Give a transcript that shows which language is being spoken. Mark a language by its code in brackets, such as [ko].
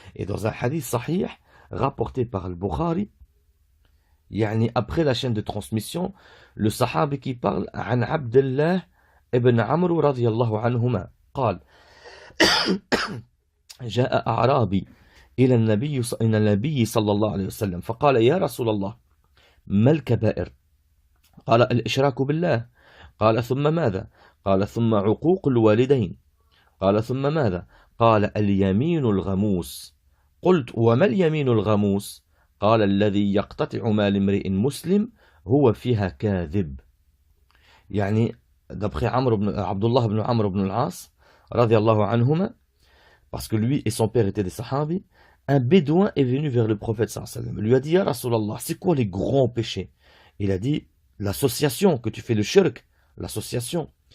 [fr] Et dans un hadith sahih, rapporté par al-Bukhari, yani après la chaîne de transmission, le sahabi qui parle, an Abdullah ibn Amr radiyallahu anhuma, [ar] قال جاء أعرابي إلى النبي صلى الله عليه وسلم فقال يا رسول الله ما الكبائر؟ قال الإشراك بالله. قال ثم ماذا؟ قال ثم عقوق الوالدين. قال ثم ماذا؟ قال اليمين الغموس. قلت وما اليمين الغموس؟ قال الذي يقتطع مال امرئ مسلم هو فيها كاذب. يعني [fr] d'après Abdullah ibn Amr ibn al-As radiyallahu anhuma, parce que lui et son père étaient des sahabis, un bédouin est venu vers le prophète sallallahu alayhi wa sallam. Il lui a dit [ar] Ya Rasulallah, [fr] c'est quoi les grands péchés? Il a dit l'association, que tu fais le shirk, l'association.